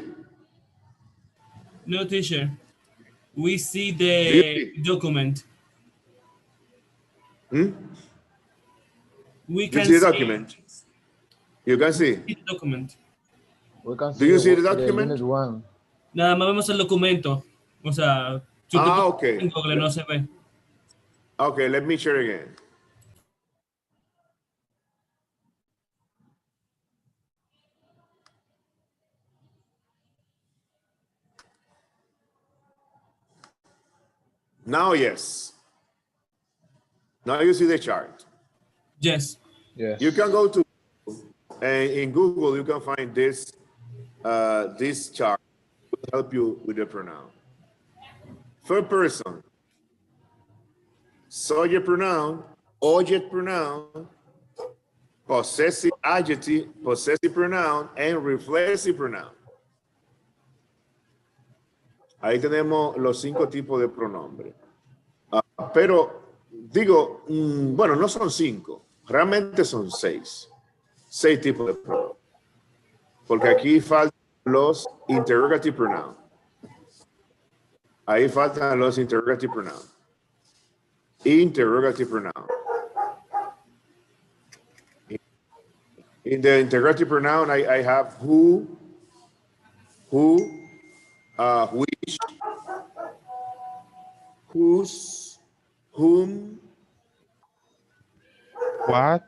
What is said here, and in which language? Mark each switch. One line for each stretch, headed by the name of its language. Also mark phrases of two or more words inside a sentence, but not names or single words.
English: no, teacher. We see Do you the see? document. We You can see the see document? You can see? the document. We can Do you see the the document? unit one.
Spanish: Nada más vemos el documento. O sea, si usted Ah, pone
English: okay.
Spanish: en Google no se ve.
English: Okay, let me share again. Now, yes. Now you see the chart. Yes. Yes. You can go to, and in Google, you can find this chart to help you with the pronoun. Third person, subject pronoun, object pronoun, possessive adjective, possessive pronoun, and reflexive pronoun.
Spanish: Ahí tenemos los 5 tipos de pronombre. Pero digo, bueno, no son 5, realmente son 6. 6 tipos de pronombre. Porque aquí faltan los
English: interrogative pronoun.
Spanish: Ahí faltan los
English: interrogative pronoun. Interrogative pronoun. In the interrogative pronoun, I have who, which, whose, whom. What?